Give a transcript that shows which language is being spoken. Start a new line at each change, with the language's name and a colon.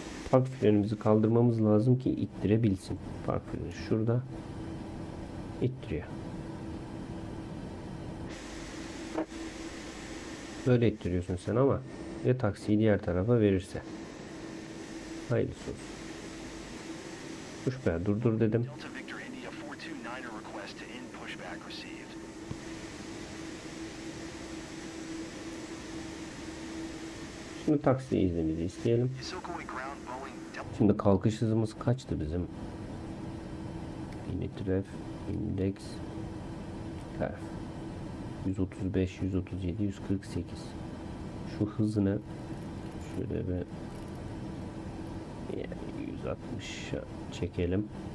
Turkish: Park frenimizi kaldırmamız lazım ki ittirebilsin. Park freni şurada. İttiriyor. Böyle ittiriyorsun sen ama ya taksiyi diğer tarafa verirse. Hayırlısı olsun. Pushback durdur dedim.
English: Delta Victor India 429er request to end pushback received.
Turkish: Şimdi taksi iznimizi isteyelim.
English: Yasokoi ground Boeing Delta.
Turkish: Şimdi kalkış hızımız kaçtı bizim? Initref, index, perf. 135, 137, 148. Şu hızını şöyle bir 160'a çekelim.